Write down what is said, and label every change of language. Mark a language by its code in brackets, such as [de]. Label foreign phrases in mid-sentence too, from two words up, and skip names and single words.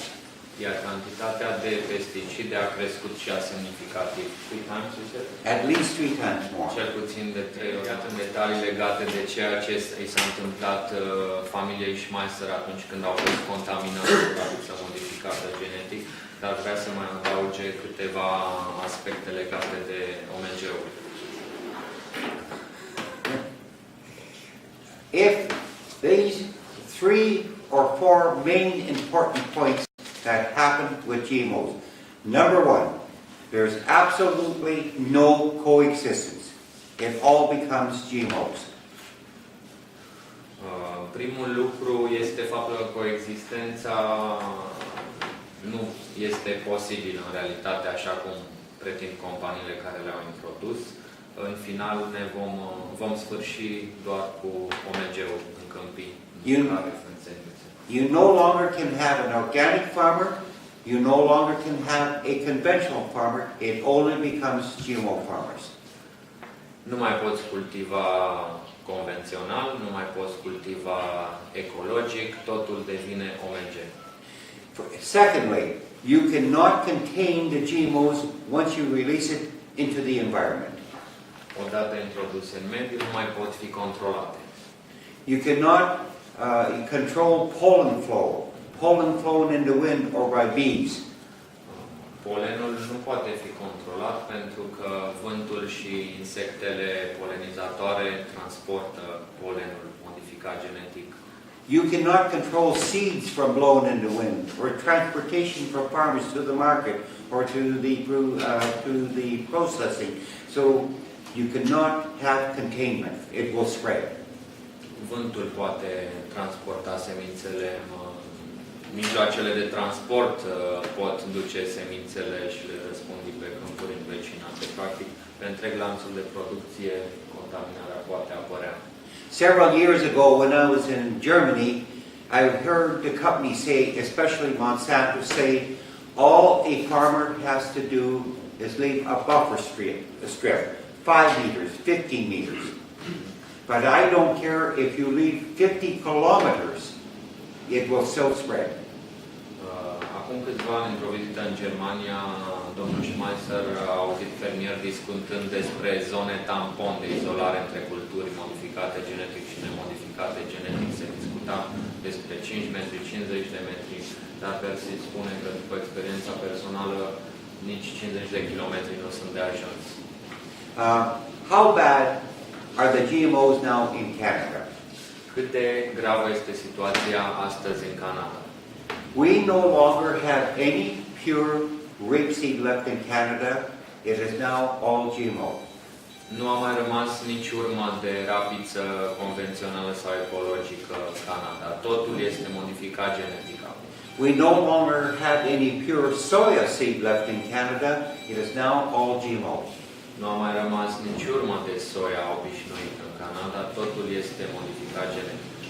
[ro] Iar cantitatea de pesticide a crescut și a semnificativ. [en] 3 times, you said? At least 3 times more. [ro] Cel puțin de 3 ori. Iată detalii legate de ceea ce i s-a întâmplat familiei Schmeiser atunci când au fost contaminați cu produse modificată genetic, dar vrea să mai adauge câteva aspecte legate de OMG-uri. [en] If these 3 or 4 main important points that happen with GMOs. Number 1, there's absolutely no coexistence. It all becomes GMOs. [ro] Primul lucru este faptul că coexistența nu este posibilă în realitate, așa cum pretind companiile care le-au introdus. În final ne vom sfârși doar cu OMG-uri în câmpii care sunt sensitive. [en] You no longer can have an organic farmer. You no longer can have a conventional farmer. It only becomes GMO farmers. [ro] Nu mai poți cultiva convențional, nu mai poți cultiva ecologic, totul devine OMG. [en] Secondly, you cannot contain the GMOs once you release it into the environment. [ro] Odată introduse în mediu, nu mai pot fi controlate. [en] You cannot control pollen flown in the wind or by bees. [ro] Polenul nu poate fi controlat pentru că vântul și insectele polenizatoare transportă polenul modificat genetic. [en] You cannot control seeds from blown in the wind or transportation from farmers to the market or to the processing. So you cannot have containment. It will spread. [ro] Vântul poate transporta semințele, mijloacele de transport pot duce semințele și le răspândi pe câmpuri învecinate. Practic, pe întreg lanțul de producție, contaminarea poate apărea. [en] Several years ago, when I was in Germany, I heard the company say, especially Monsanto, say, all a farmer has to do is leave a buffer strip, 5 meters, 15 meters. But I don't care if you leave 50 kilometers, it will still spread. [ro] Acum câțiva ani, într-o vizită în Germania, domnul Schmeiser a auzit fermieri discutând despre zone tampon de izolare între culturi modificate genetic și nemodificate genetic. Se discuta despre 5 metri, 50 de metri, dar Percy spune că după experiența personală, nici 50 de kilometri nu sunt de ajuns. [en] How bad are the GMOs now in Canada? [ro] Cât de gravă este situația astăzi în Canada? [en] We no longer have any pure rapeseed left in Canada. It is now all GMO. [ro] Nu a mai rămas nici urmă de rapiță convențională sau ecologică în Canada. Totul este modificat genetic. [en] We no longer have any pure soya seed left in Canada. It is now all GMO. [ro] Nu a mai rămas nici urmă de soia obișnuită în Canada. Totul este modificat genetic.